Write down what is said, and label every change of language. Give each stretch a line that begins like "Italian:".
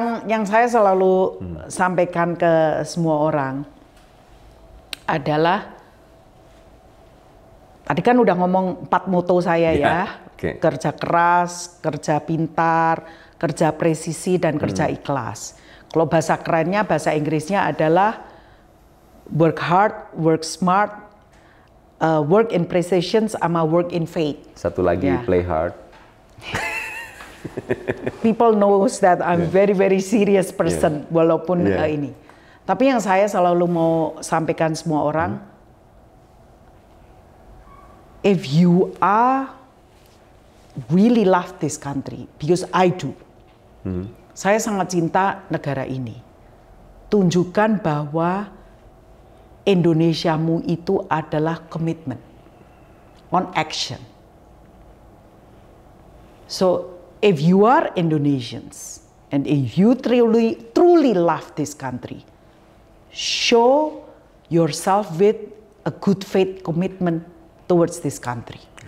Indonesian: Yang saya selalu sampaikan ke semua orang adalah, tadi kan udah ngomong 4 moto saya kerja keras, kerja pintar, kerja presisi, dan kerja ikhlas. Kalau bahasa kerennya, bahasa Inggrisnya adalah
English: work hard, work smart, work in precision
Indonesian: sama
English: work in faith.
Indonesian: Satu lagi,
English: play hard. People knows that I'm very serious person
Indonesian: walaupun ini. Tapi yang saya selalu mau sampaikan semua orang,
English: if you are really love this country, because I do.
Indonesian: Saya sangat cinta negara ini. Tunjukkan bahwa Indonesiamu itu adalah komitmen
English: on action. So if you are Indonesians and if you truly love this country, show yourself with a good faith commitment towards this country.